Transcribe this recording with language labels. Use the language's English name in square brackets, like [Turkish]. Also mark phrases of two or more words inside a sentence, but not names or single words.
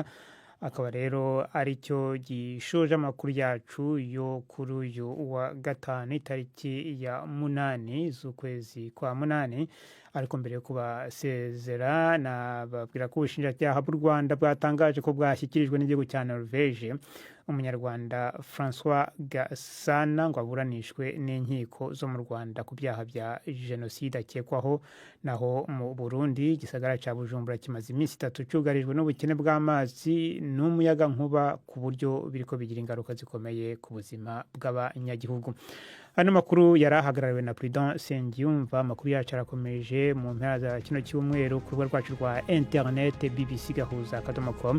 [Kinyarwanda] Akaba rero ari cyo gishoje amakuru yacu yo kuri uyu wa gatanu tariki ya 8 z'ukwezi kwa 8. ariko mbere yo kubasezera nababwira ko ubushinjacyaha bw'u Rwanda bwatangaje ko bwashyikirijwe n'igihugu cya Norvège umunyarwanda François Gasana ngo aburanishwe n'inkiko zo mu Rwanda ku byaha bya jenoside akekwaho. [Rundi] Naho mu Burundi igisagara cya Bujumbura kimaze iminsi 3 cyugarijwe n'ubukene bw'amazi n'umuyaga nkuba ku buryo biriko bigira ingaruka zikomeye ku buzima bw'abanyagihugu. Ano makuru yarahagarariwe na Prudent Sengiyumva. Amakuru yacu arakomeje mu mpera za kino cyumweru ku rubuga rwacu rwa internet bbc.gahuza.com.